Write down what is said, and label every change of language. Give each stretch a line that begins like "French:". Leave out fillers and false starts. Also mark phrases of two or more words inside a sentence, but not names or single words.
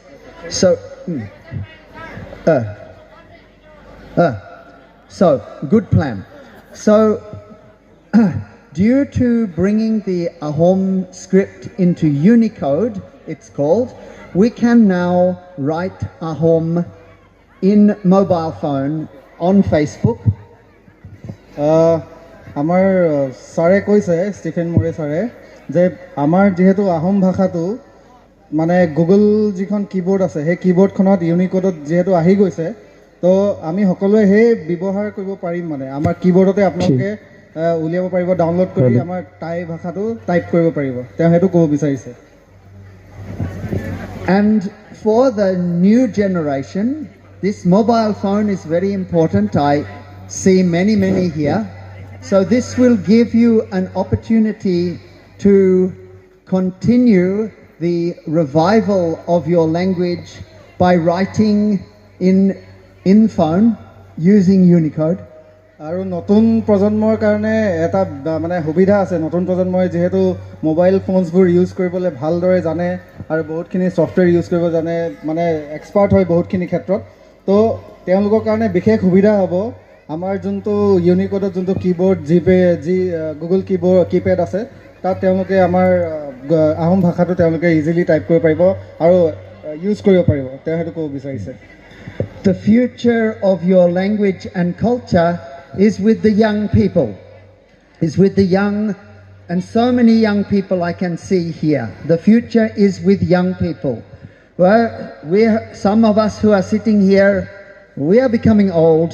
English: So, good plan. So, due to bringing the Ahom script into Unicode, it's called, we can now write Ahom in mobile phone on Facebook.
Assamese: আমাৰ ছাৰে কৈছে ষ্টিফেন মোৰে ছাৰে যে আমাৰ যেহেতু আহোম ভাষাটো মানে গুগল যিখন কীবোৰ্ড আছে সেই কীবোৰ্ডখনত ইউনিকোডত যেহেতু আহি গৈছে তো আমি সকলোৱে সেই ব্যৱহাৰ কৰিব পাৰিম মানে আমাৰ কীবোৰ্ডতে আপোনালোকে উলিয়াব পাৰিব ডাউনলোড কৰি আমাৰ টাই ভাষাটো টাইপ কৰিব পাৰিব তেওঁ সেইটো ক'ব বিচাৰিছে
English: And for the new generation, this mobile phone is very important. I see many here. So this will give you an opportunity to continue the revival of your language by writing in phone using Unicode.
Assamese: আৰু নতুন প্ৰজন্মৰ কাৰণে এটা মানে সুবিধা আছে নতুন প্ৰজন্মই যেহেতু মোবাইল ফোনছবোৰ ইউজ কৰিবলৈ ভালদৰে জানে আৰু বহুতখিনি ছফ্টৱেৰ ইউজ কৰিব জানে মানে এক্সপাৰ্ট হয় বহুতখিনি ক্ষেত্ৰত তো তেওঁলোকৰ কাৰণে বিশেষ সুবিধা হ'ব আমাৰ যোনটো ইউনিকোডত যোনটো কীবোৰ্ড গুগল কীপেড আছে তাত তেওঁলোকে আমাৰ আহোম ভাষাটো তেওঁলোকে
English: easily type
Assamese: কৰিব পাৰিব আৰু ইউজ কৰিব পাৰিব তেওঁ সেইটো ক'ব বিচাৰিছে
English: The future of your language and culture is with the young people, is with the young, and so many young people I can see here. The future is with young people. Well, some of us who are sitting here, we are becoming old.